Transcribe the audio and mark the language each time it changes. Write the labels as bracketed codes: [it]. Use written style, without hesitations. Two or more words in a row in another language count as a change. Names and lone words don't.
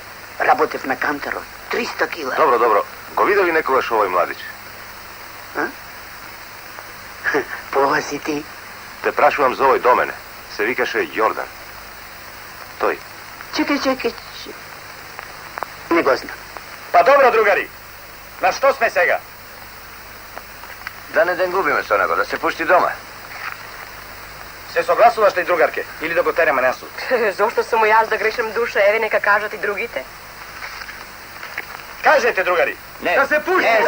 [mk] Работев на кантерот. 300 кила. Добро. Го видели некогаш овој младич? Полази ти. Те прашувам за овој до мене. Се викаше Јордан. Тој. Чекај. Не го знам. Па добро, другари. На што сме сега? Да не ден губиме со него, да се пушти дома. Se согласуваш ли, другарке? Или да го тераме на суд? Зошто сум јас да грешам душа, еве нека кажат и другите. Кажете, другари. Не. Да се пушти, Не,